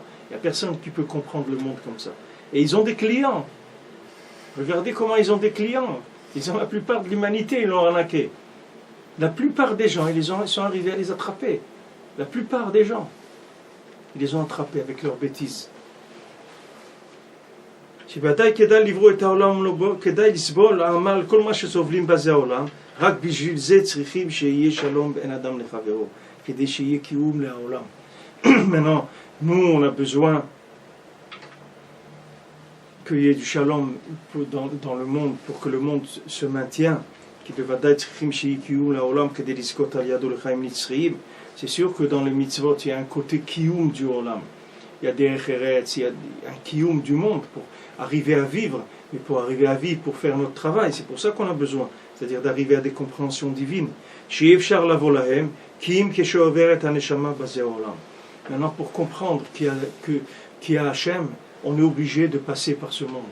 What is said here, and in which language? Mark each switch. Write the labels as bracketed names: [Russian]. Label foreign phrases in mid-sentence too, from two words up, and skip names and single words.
[French] Il n'y a personne qui peut comprendre le monde comme ça. Et ils ont des clients. Regardez comment ils ont des clients. La plupart de l'humanité, ils l'ont arnaqué. La plupart des gens, ils sont arrivés à les attraper. La plupart des gens, ils les ont attrapés avec leurs bêtises. [Hebrew] שבוודאי כדאי לברוא את העולם ולא כדאי לסבול העמל כל מה שסובלים בזה העולם רק בשביל זה צריכים שיהיה שלום בין אדם לחברו כדי שיהיה קיום לעולם. [French] Maintenant, nous on a besoin qu'il y ait du shalom dans le monde pour que le monde se maintienne. [Hebrew] שבוודאי צריכים שיהיה קיום לעולם כדי לזכות על ידו לחיים נצחיים. [French] C'est sûr que dans les mitzvot il y a un côté kiyum du olam. Il y a des eretz, il y a un kiyum du monde pour arriver à vivre, mais pour arriver à vivre, pour faire notre travail, c'est pour ça qu'on a besoin, c'est-à-dire d'arriver à des compréhensions divines. Maintenant, pour comprendre qu'il y a Hachem, on est obligé de passer par ce monde.